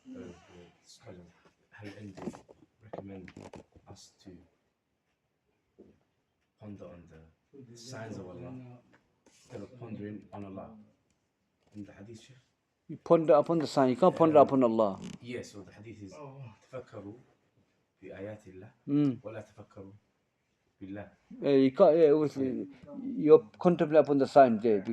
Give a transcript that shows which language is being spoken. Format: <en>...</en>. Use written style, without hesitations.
<en>The scholar Al-Indi recommend us to ponder on the signs of Allah instead of pondering on Allah. In the hadith, Shaykh? You ponder upon the sign, you can't ponder upon Allah. Yes, so the hadith is</en> <ar>تفكروا في آيات الله ولا تفكروا بالله.</ar> <en>You can't, obviously, you're contemplating upon the sign there.</en>